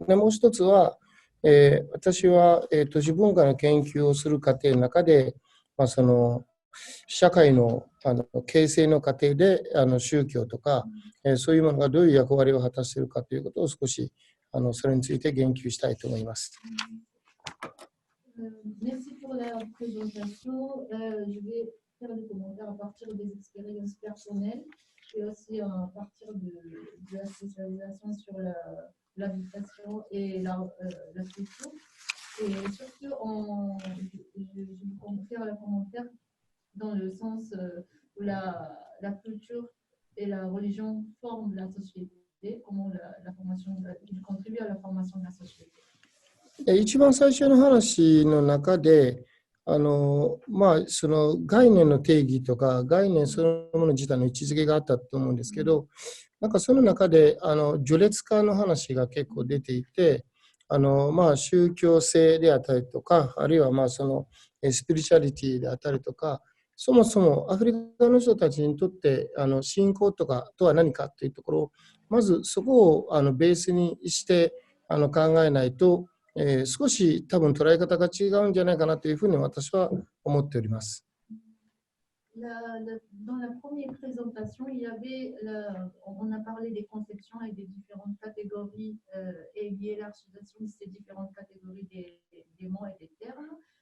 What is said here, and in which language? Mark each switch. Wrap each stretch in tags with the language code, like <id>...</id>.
<ja>でもう一つは、私は、都市文化の研究をする過程の中で、その社会の、形成の過程で宗教とか、そういうものがどういう役割を果たしているかということを少しそれについて言及したいと思います。</ja> <fr>Merci pour la présentation. Je vais faire des commentaires à partir des expériences personnelles et aussi à partir de la spécialisation sur l'habitation et la culture. Et surtout, je vais faire un commentaire dans le sens où la culture et la religion forment la société, comment la formation, ils contribuent à la formation de la société.</fr> <ja>一番最初の話の中で、その概念の定義とか、概念そのもの自体の位置づけがあったと思うんですけど、なんかその中で、序列化の話が結構出ていて、宗教性であったりとか、あるいはそのスピリチュアリティであったりとか、そもそもアフリカの人たちにとって信仰とかとは何かというところを、まずそこをベースにして考えないと、少し多分捉え方が違うんじゃないかなというふうに私は思っております。</ja> <fr>Dans la première présentation, on a parlé des conceptions et des différentes catégories et hiérarchisation de ces différentes catégories des mots et des termes.</fr>